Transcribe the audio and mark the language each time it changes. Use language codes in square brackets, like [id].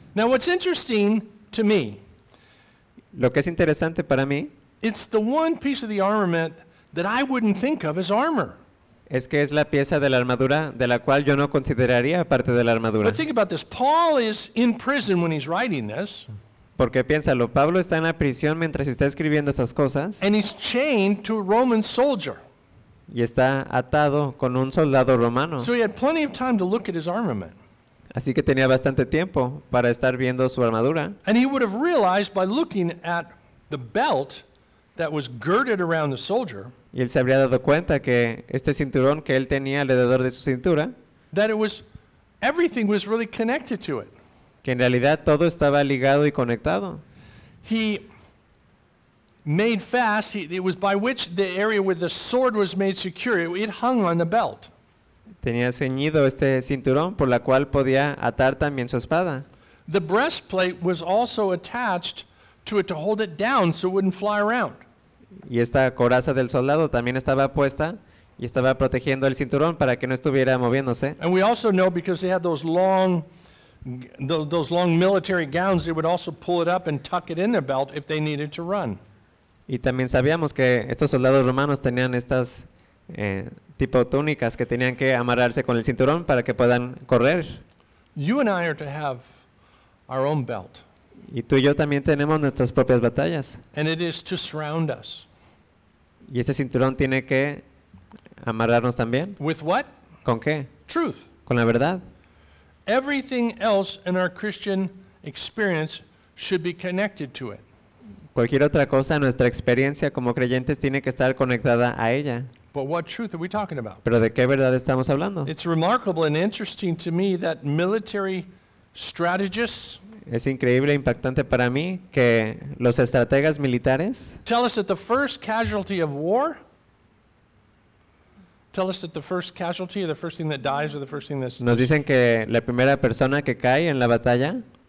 [en] Now what's interesting to me, [es] lo que es interesante para mí, [en] it's the one piece of the armament that I wouldn't think of as armor. [es] Es que es la pieza de la armadura de la cual yo no consideraría parte de la armadura. [en] But think about this. Paul is in prison when he's writing this. [es] Porque piénsalo, Pablo está en la prisión mientras está escribiendo estas cosas. [en] And he's chained to a Roman soldier. [es] Y está atado con un soldado romano. [en] So he had plenty of time to look at his armament. [es] Así que tenía bastante tiempo para estar viendo su armadura. [en] And he would have realized by looking at the belt that was girded around the soldier. [es] Y él se habría dado cuenta que este cinturón que él tenía alrededor de su cintura, [en] that it was, everything was really connected to it. [es] Que en realidad todo estaba ligado y conectado. [en] He made fast, it was by which the area where the sword was made secure, it hung on the belt. [es] Tenía ceñido este cinturón por la cual podía atar también su espada. [en] The breastplate was also attached to it to hold it down so it wouldn't fly around. [es] Y esta coraza del soldado también estaba puesta y estaba protegiendo el cinturón para que no estuviera moviéndose. [en] And we also know because they had those long military gowns, they would also pull it up and tuck it in their belt if they needed to run. [es] Y también sabíamos que estos soldados romanos tenían estas tipo túnicas que tenían que amarrarse con el cinturón para que puedan correr. [en] You and I are to have our own belt. [es] Y tú y yo también tenemos nuestras propias batallas. [en] And it is to surround us. [es] Y ese cinturón tiene que amarrarnos también. [en] With what? [es] ¿Con qué? [en] Truth. [es] Con la verdad. [en] Everything else in our Christian experience should be connected to it. [es] Cualquier otra cosa en nuestra experiencia como creyentes tiene que estar conectada a ella. [en] But what truth are we talking about? [es] ¿Pero de qué verdad estamos hablando? [en] It's remarkable and interesting to me that military strategists, [es] es increíble e impactante para mí que los estrategas militares, nos dicen que la primera persona que cae en la batalla